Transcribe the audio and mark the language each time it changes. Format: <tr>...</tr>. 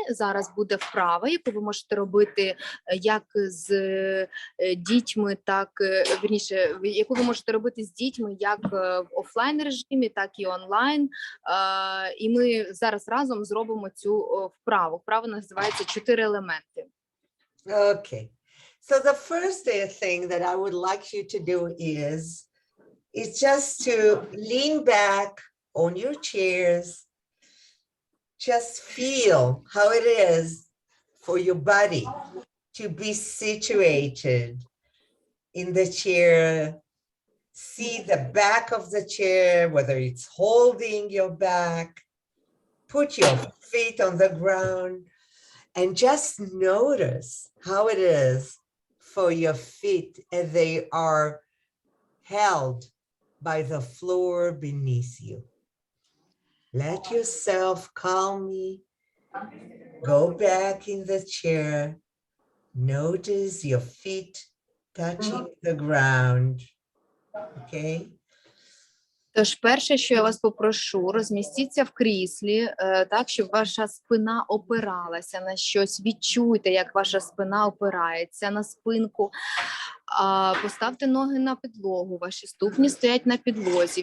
<uk>Зараз буде вправа, яку ви можете робити як з дітьми, так, вірніше, яку ви можете робити з дітьми як в офлайн режимі, так і онлайн. І ми зараз разом зробимо цю вправу. Вправа називається «4 елементи».</uk> <en>Okay. So the first thing that I would like you to do is just to lean back on your chairs, just feel how it is for your body to be situated in the chair. See the back of the chair, whether it's holding your back. Put your feet on the ground and just notice how it is for your feet as they are held by the floor beneath you. Let yourself calmly go back in the chair. Notice your feet touching the ground. Okay?</en> <uk>Тож перше, що я вас попрошу, розмістіться в кріслі, так, щоб ваша спина опиралася на щось. Відчуйте, як ваша спина опирається на спинку. Поставте ноги на підлогу, ваші ступні стоять на підлозі.</uk>